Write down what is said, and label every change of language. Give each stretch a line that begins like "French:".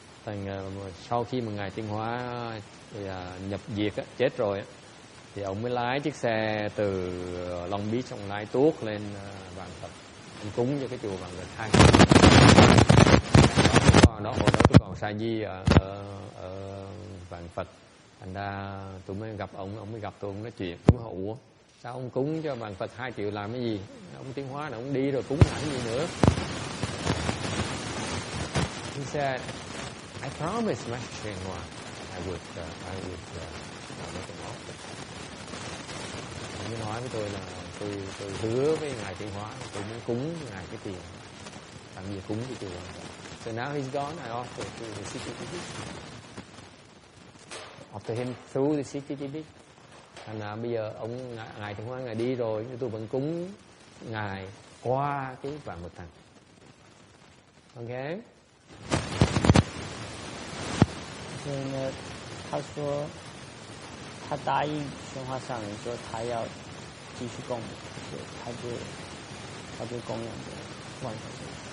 Vietnamese: Thành sau khi mà ngài Tiên Hóa nhập diệt chết rồi, thì ông mới lái chiếc xe từ Long Beach, ông lái tuốt lên Vạn Phật, ông cúng cho cái chùa Vạn Phật 2. Hồi đó tôi còn sa di ở Vạn Phật. Thành ra tôi mới gặp ông mới gặp tôi, ông nói chuyện. Tôi mới hỏi, ủa, sao ông cúng cho Vạn Phật 2 triệu làm cái gì? Ông Tiến Hóa này, ông đi rồi cúng làm cái gì nữa?
English: He said, I promised Master Shen Hoa I would make an offer.
Vietnamese: Ông mới nói với tôi là tôi hứa với ngài Tiến Hóa tôi muốn cúng ngài cái tiền, làm gì cúng cái chùa.
English: So now he's gone, I offer to the CTTB. After him through the CTTB.
Vietnamese: Thành ra bây giờ ngài Tiến Hóa ngài đi rồi, nhưng tôi vẫn cúng ngài qua cái Vạn Phật Thành.
English: OK.
Chinese: 所以呢，他说他答应宣化上人说他要继续供养，所以他就供养着万佛。